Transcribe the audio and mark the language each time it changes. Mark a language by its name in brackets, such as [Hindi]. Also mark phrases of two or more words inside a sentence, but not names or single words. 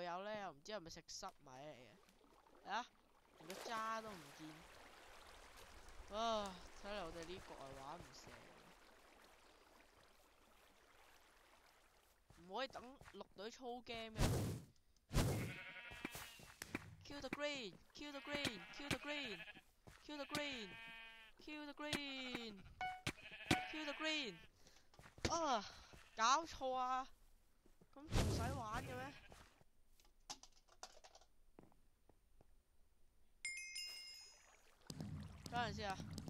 [Cantonese] 友呢，又唔知係咪食濕米嚟嘅，啊，連個渣都唔見，啊，睇嚟我哋呢局係玩唔成，唔可以等綠隊操 game 嘅。 [English] Kill the green! Kill the green! Kill the green! Kill the green! Kill the green! Kill the green! 啊！ [Cantonese] 搞錯啊！咁仲使玩嘅咩？等陣先啊！